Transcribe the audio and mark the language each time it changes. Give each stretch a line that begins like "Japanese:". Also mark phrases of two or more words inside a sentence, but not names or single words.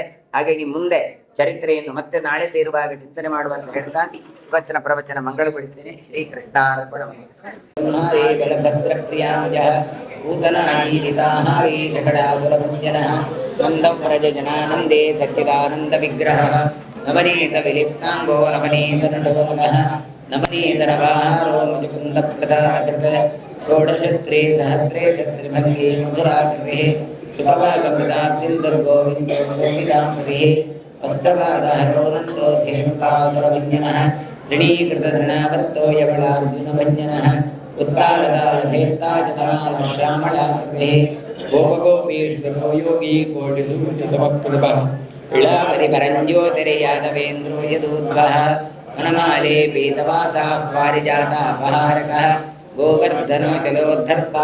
Kannada: ಹಾಗಾಗಿ ಮುಂದೆ ಚರಿತ್ರೆಯನ್ನು ಮತ್ತೆ ನಾಳೆ ಸೇರುವಾಗ ಚಿಂತನೆ ಮಾಡುವಂತ ಹೇಳ್ತಾ ವಚನ ಪ್ರವಚನ ಮಂಗಳಗೊಳಿಸ್ತೇನೆ.
Sanskrit: ಶ್ರೀಕೃಷ್ಣಾರ್ಪಣಮಸ್ತುಂದೇ ಸಚ್ಚಿದಾನಂದ ವಿಗ್ರಹ ನವನೀತ ವಿಲಿಪ್ತಾಂಗೋ ನವನೀತ ನಟೋನಗಃ ನವನೀತ ನವಾಹಾರೋ ಮುಜುಕುಂದ ಪ್ರಧಾನಕೃತ ಷೋಡಶಸ್ತ್ರೀ ಸಹಸ್ರೇ ಶಸ್ತ್ರಿಭಂಗಿ ಮಧುರಾಕೃತಿ ಶುಭವಾಗಮೃತಾಬ್ದಿಂದರ್ಗೋವಿಂದೋ ಗೋವಿದಾಂಬರಿಃ ವತ್ಸವಾದಹರೋನಂದೋ ಧೇನುಕಾಸುರವನ್ಯನಃ ಋಣೀಕೃತಧೃಣಾವರ್ತೋ ಯವಳಾರ್ಜುನಭಂಜನಃ ಉತ್ತಾಲತಾಳಭೇತ್ತಾಜತಮಾಲ ಶ್ಯಾಮಳಾಕೃತಿಃ ಗೋಪಗೋಪೀಶ್ವರೋ ಯೋಗಿ ಕೋಟಿಸೂರ್ಯಸಮಪ್ರಭಃ ಇಳಾಪರಿ ಪರಂಜ್ಯೋತಿರೆ ಯಾದವೇಂದ್ರೋ ಯದೂದ್ವಃ ವನಮಾಲೆ ಪೀತವಾಸಾಃ ಪಾರಿಜಾತಾಪಹಾರಕಃ ಗೋವರ್ಧನೋ ಚಲೋದ್ಧರ್ತಾ